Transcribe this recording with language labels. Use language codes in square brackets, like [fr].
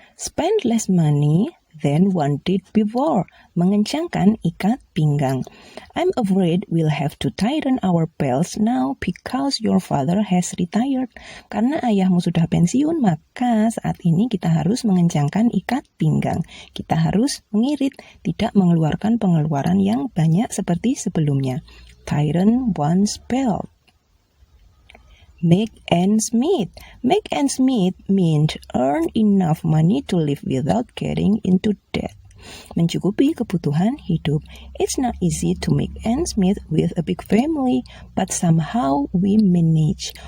[en] Spend less money than one did before. [id] Mengencangkan ikat pinggang. [en] I'm afraid we'll have to tighten our belts now because your father has retired. [id] Karena ayahmu sudah pensiun, maka saat ini kita harus mengencangkan ikat pinggang. Kita harus mengirit, tidak mengeluarkan pengeluaran yang banyak seperti sebelumnya. [en] Tighten one's belt. Make ends meet. Make ends meet means earn enough money to live without getting into debt. [id] Mencukupi kebutuhan hidup. [en] It's not easy to make ends meet with a big family, but somehow we manage.